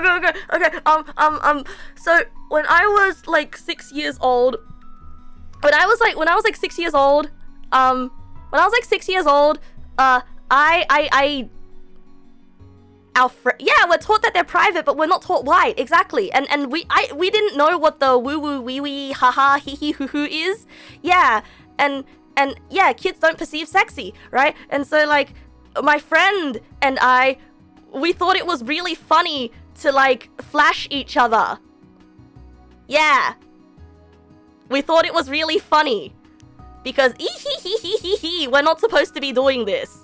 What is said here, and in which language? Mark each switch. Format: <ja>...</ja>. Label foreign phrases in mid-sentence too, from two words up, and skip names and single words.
<en>So, when I was, like, 6 years old... Yeah, we're taught that they're private, but we're not taught why, exactly. And we didn't know what the woo wee wee haha hee hee hoo hoo is. Yeah, and yeah, kids don't perceive sexy, right? And so like my friend and we thought it was really funny to like flash each other. Yeah. We thought it was really funny because we're not supposed to be doing this.</en>